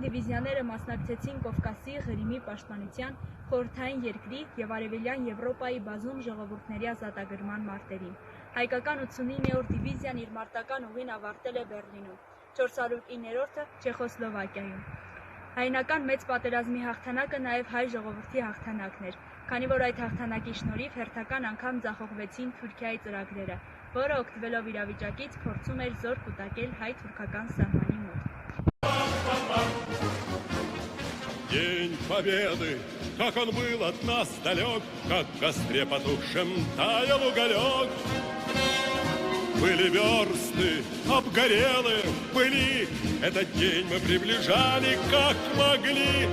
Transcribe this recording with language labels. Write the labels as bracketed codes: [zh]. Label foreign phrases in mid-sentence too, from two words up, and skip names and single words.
[hy] դիվիզիաները մասնակցեցին Կովկասի, Ղրիմի պաշտպանության, խորհրդային երկրի և Արևելյան Եվրոպայի բազում ժողովուրդների ազատագրման մարտերին։ Հայկական 89-րդ դիվիզիան իր մարտական ուղին ավարտել է Բեռլինում, 409-րդը Չեխոսլովակիայում։ Հայրենական մեծ պատերազմի հաղթանակը նաև հայ ժողովրդի հաղթանակն էր, քանի որ այդ հաղթանակի շնորհիվ հերթական անգամ ձախողվեցին Թուրքիայի ծրագրերը, որը օգտվելով իրավիճակից փորձում էր զոր կուտակել հայ-թուրքական սահմանի մոտ։ [ru] День Победы, как он был от нас далек, как в костре потухшем таял уголек. Были версты, обгорелые были, этот день мы приближали, как могли.